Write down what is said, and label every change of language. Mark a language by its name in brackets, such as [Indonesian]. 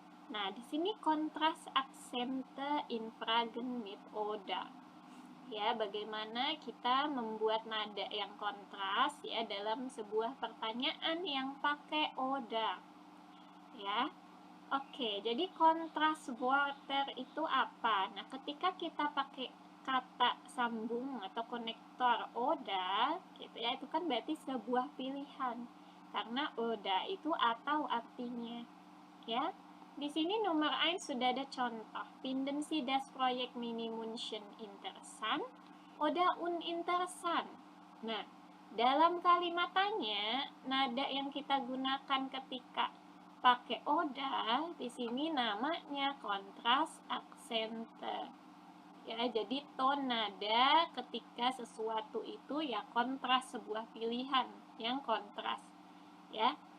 [Indonesian] Nah, di sini kontras [German] Akzente in Fragen mit oder. [Indonesian] Ya, bagaimana kita membuat nada yang kontras ya dalam sebuah pertanyaan yang pakai oder. Ya. Oke, jadi kontras Wörter itu apa? Nah, ketika kita pakai kata sambung atau konektor oda gitu ya, itu kan berarti sebuah pilihan karena oda itu atau artinya ya. Di sini nomor 1 sudah ada contoh. [German] Finden Sie das Projekt Mini-München interessant oder uninteressant? [Indonesian] Nah, dalam kalimat tanya, nada yang kita gunakan ketika pakai oda di sini namanya kontras aksente. Ya, jadi ton nada ketika sesuatu itu ya kontras, sebuah pilihan yang kontras. Ya.